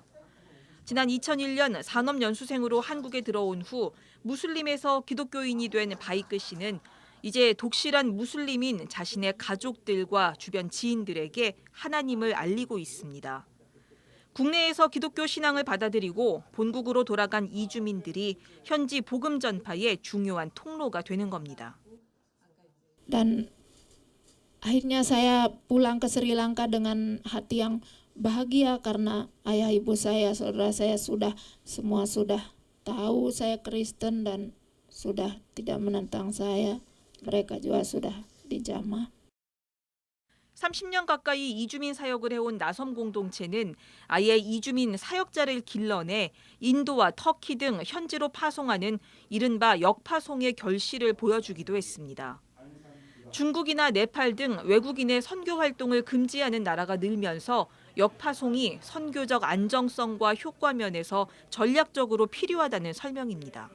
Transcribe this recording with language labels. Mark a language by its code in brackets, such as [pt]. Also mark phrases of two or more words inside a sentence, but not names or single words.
[ko] 지난 2001년 산업연수생으로 한국에 들어온 후 무슬림에서 기독교인이 된 바이크 씨는 이제 독실한 무슬림인 자신의 가족들과 주변 지인들에게 하나님을 알리고 있습니다. 국내에서 기독교 신앙을 받아들이고 본국으로 돌아간 이주민들이 현지 복음 전파의 중요한 통로가 되는 겁니다. [id] Dan akhirnya saya pulang ke Sri Lanka dengan hati yang bahagia karena ayah ibu saya, saudara saya semua sudah tahu saya Kristen dan sudah tidak menentang saya. Mereka juga sudah dijamah. [ko] 30년 가까이 이주민 사역을 해온 나섬 공동체는 아예 이주민 사역자를 길러내 인도와 터키 등 현지로 파송하는 이른바 역파송의 결실을 보여주기도 했습니다. 중국이나 네팔 등 외국인의 선교 활동을 금지하는 나라가 늘면서 역파송이 선교적 안정성과 효과 면에서 전략적으로 필요하다는 설명입니다.